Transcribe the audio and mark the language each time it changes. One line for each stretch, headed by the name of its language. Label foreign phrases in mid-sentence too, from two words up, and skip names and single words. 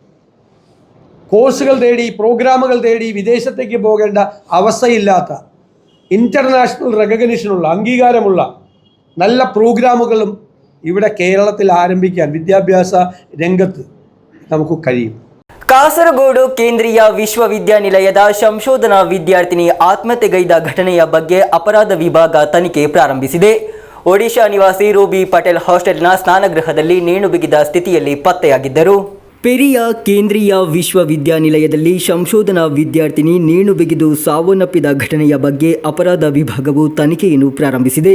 Malayalam: കോഴ്സുകൾ തേടി പ്രോഗ്രാമുകൾ തേടി വിദേശത്തേക്ക് പോകേണ്ട അവസ്ഥയില്ലാത്ത,
English: international recognitionulla
Malayalam: അംഗീകാരമുള്ള നല്ല പ്രോഗ്രാമുകളും ഇവിടെ കേരളത്തിൽ ആരംഭിക്കാൻ വിദ്യാഭ്യാസ രംഗത്ത് നമുക്ക് കഴിയും.
Kannada: ಕಾಸರಗೋಡು ಕೇಂದ್ರೀಯ ವಿಶ್ವವಿದ್ಯಾನಿಲಯದ ಸಂಶೋಧನಾ ವಿದ್ಯಾರ್ಥಿನಿ ಆತ್ಮಹತ್ಯೆಗೈದ ಘಟನೆಯ ಬಗ್ಗೆ ಅಪರಾಧ ವಿಭಾಗ ತನಿಖೆ ಪ್ರಾರಂಭಿಸಿದೆ. ಒಡಿಶಾ ನಿವಾಸಿ ರೂಬಿ ಪಟೇಲ್ ಹಾಸ್ಟೆಲ್ನ ಸ್ನಾನಗೃಹದಲ್ಲಿ ನೇಣು ಬಿಗಿದ ಸ್ಥಿತಿಯಲ್ಲಿ ಪತ್ತೆಯಾಗಿದ್ದರು. ಪೆರಿಯ ಕೇಂದ್ರೀಯ ವಿಶ್ವವಿದ್ಯಾನಿಲಯದಲ್ಲಿ ಸಂಶೋಧನಾ ವಿದ್ಯಾರ್ಥಿನಿ ನೇಣು ಬಿಗಿದು ಸಾವನ್ನಪ್ಪಿದ ಘಟನೆಯ ಬಗ್ಗೆ ಅಪರಾಧ ವಿಭಾಗವು ತನಿಖೆಯನ್ನು ಪ್ರಾರಂಭಿಸಿದೆ.